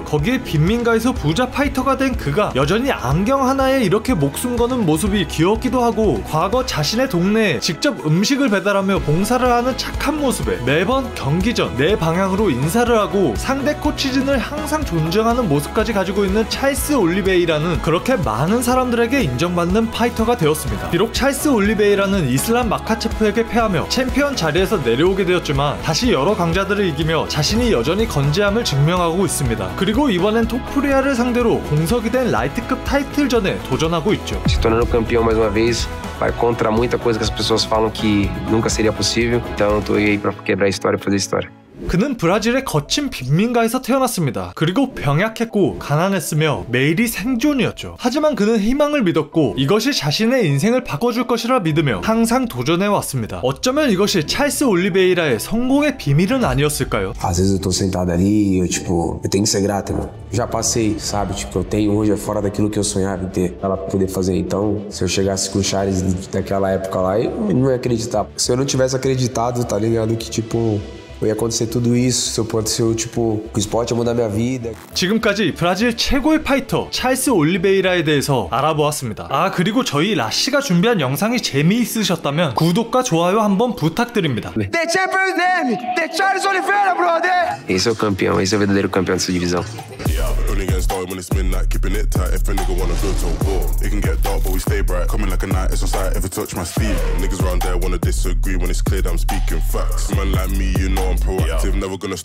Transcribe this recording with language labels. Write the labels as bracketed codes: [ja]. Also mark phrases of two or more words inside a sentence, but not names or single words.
[ko] 거기에 빈민가에서 부자 파이터가 된 그가 여전히 안경 하나에 이렇게 목숨 거는 모습이 귀엽기도 하고, 과거 자신의 동네에 직접 음식을 배달하며 봉사를 하는 착한 모습에 매번 경기 전 내 방향으로 인사를 하고 상대 코치진을 항상 존중하는 모습까지 가지고 있는 찰스 올리베이라는 그렇게 많은 사람들에게 인정받는 파이터가 되었습니다. 비록 찰스 올리베이라는 이슬람 마카체프에게 패하며 챔피언 자리에서 내려오게 되었지만 다시 여러 강자들을 이기며 자신이 여전히 건재함을 증명하고 있습니다. 그리고 이번엔 토프리아를 상대로 공석이 된 라이트급 타이틀전에 도전하고 있죠. [pt] Se tornando campeão mais uma vez, vai contra muita coisa que as pessoas falam que nunca seria possível. Então eu tô aí pra quebrar a história e fazer história. [ko] 그는 브라질의 거친 빈민가에서 태어났습니다. 그리고 병약했고 가난했으며 매일이 생존이었죠. 하지만 그는 희망을 믿었고 이것이 자신의 인생을 바꿔줄 것이라 믿으며 항상 도전해왔습니다. 어쩌면 이것이 찰스 올리베이라의 성공의 비밀은 아니었을까요? [pt] Às vezes eu tô sentado ali e eu tenho que ser grato, irmão. Já passei, sabe? Tipo, eu tenho hoje é fora daquilo que eu sonhava em ter ela pra poder fazer. Então, se eu chegasse com o Charles daquela época lá, eu não ia acreditar. Se eu não tivesse acreditado, tá ligado? Que tipo... ia acontecer tudo isso, se eu tipo, o esporte ia mudar minha vida. [ko] 지금까지 브라질 최고의 파이터 찰스 올리베이라에 대해서 알아보았습니다. 아, 그리고 저희 라씨가 준비한 영상이 재미있으셨다면 구독과 좋아요 한번 부탁드립니다. [en] The Champions Name, the Charles Oliveira, brother! [pt] Esse é o campeão, esse é o verdadeiro campeão dessa divisão. [en] Only getting started when it's midnight, keeping it tight. If a nigga wanna go to war, it can get dark, but we stay bright. Coming like a knight, it's on sight. If it touch my sleeve, niggas round there wanna disagree when it's clear that I'm speaking facts. Man like me, you know I'm proactive, never gonna stop.